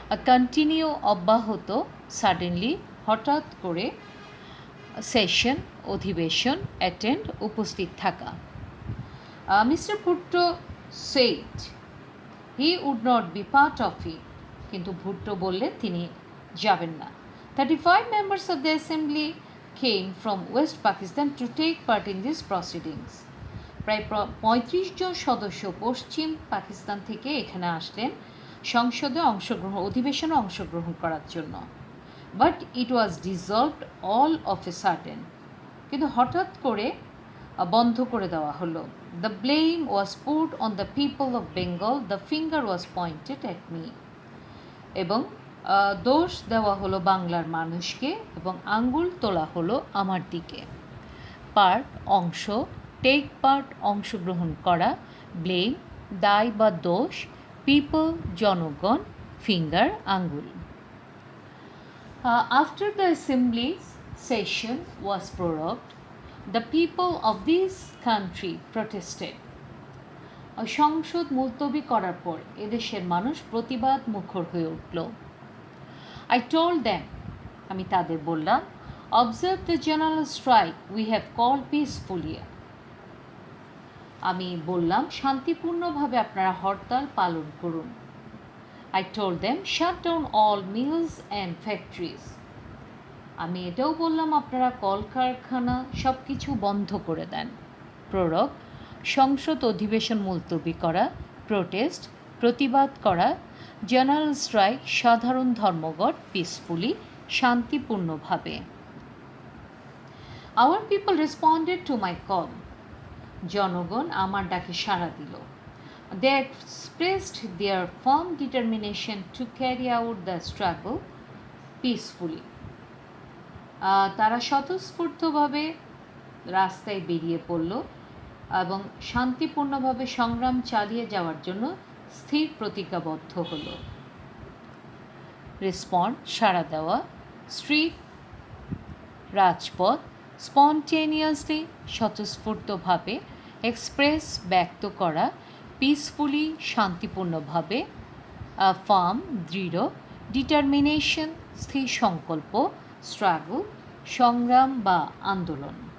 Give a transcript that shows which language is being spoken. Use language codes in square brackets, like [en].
[bn] Continue অব্যাহত, suddenly হঠাৎ করে, সেশন অধিবেশন, অ্যাটেন্ড উপস্থিত থাকা। [en] mister Bhutto said he would not be part of it, [bn] কিন্তু ভুট্টো বললেন তিনি যাবেন না। [en] 35 members of the assembly came from West Pakistan to take part in these proceedings. [bn] প্রায় 35 জন সদস্য পশ্চিম পাকিস্তান থেকে এখানে আসলেন সংসদে অধিবেশনে অংশগ্রহণ করার জন্য। [en] but it was dissolved all of a sudden, [bn] কিন্তু হঠাৎ করে বন্ধ করে দেওয়া হলো। [en] the blame was put on the people of Bengal, the finger was pointed at me, [bn] এবং দোষ দেওয়া হলো বাংলার মানুষকে এবং আঙ্গুল তোলা হলো আমার দিকে। পার্ট অংশ, টেক পার্ট অংশগ্রহণ করা, ব্লেম দায় বা দোষ, পিপল জনগণ, ফিঙ্গার আঙ্গুল। [en] After the assembly's session was prorogued, the people of this country protested. [bn] সংসদ মুলতবি করার পর এদেশের মানুষ প্রতিবাদ মুখর হয়ে উঠল। [en] I told them, [bn] আমি তাদের বললাম, [en] observe the general strike we have called peacefully. [bn] আমি বললাম, শান্তিপূর্ণভাবে আপনারা হরতাল পালন করুন। [en] I told them, shut down all mills and factories. [bn] আমি এটাও বললাম, আপনারা কলকারখানা সব কিছু বন্ধ করে দেন। প্ররোগ, সংসদ অধিবেশন মুলতবি করা, প্রোটেস্ট প্রতিবাদ করা, জেনারেল স্ট্রাইক সাধারণ ধর্মঘট, পিসফুলি শান্তিপূর্ণভাবে। [en] our people responded to my call, [bn] জনগণ আমার ডাকে সাড়া দিল। [en] They expressed their firm determination to carry out the struggle peacefully. [bn] তারা স্বতঃস্ফূর্তভাবে রাস্তায় বেরিয়ে পড়ল এবং শান্তিপূর্ণভাবে সংগ্রাম চালিয়ে যাওয়ার জন্য স্থির প্রতিজ্ঞাবদ্ধ হলো। রেসপন্ড সাড়া দেওয়া, স্ট্রিট রাজপথ, স্পন্টেনিয়াসলি স্বতঃস্ফূর্তভাবে, এক্সপ্রেস ব্যক্ত করা, পিসফুলি শান্তিপূর্ণভাবে, ফার্ম দৃঢ়, ডিটারমিনেশন স্থির সংকল্প, স্ট্রাগল সংগ্রাম বা আন্দোলন।